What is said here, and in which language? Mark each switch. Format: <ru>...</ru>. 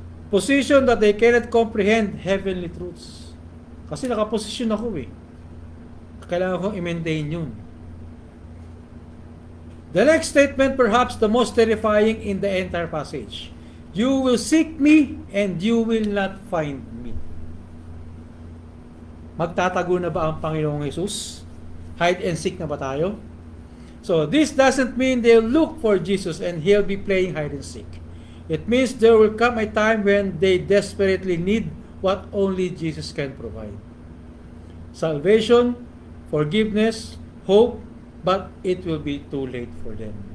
<en>Position that they cannot comprehend heavenly truths.</en> <tl>Kasi nakaposisyon ako eh. Kailangan kong i-maintain yun.</tl> <en>The next statement, perhaps the most terrifying in the entire passage. You will seek me and you will not find me.</en> <tl>Magtatago na ba ang Panginoong Jesus?</tl> <en>Hide and seek</en> <tl>na ba tayo?</tl> <en>So this doesn't mean they'll look for Jesus and He'll be playing hide and seek. It means there will come a time when they desperately need what only Jesus can provide. Salvation, forgiveness, hope, but it will be too late for them.</en>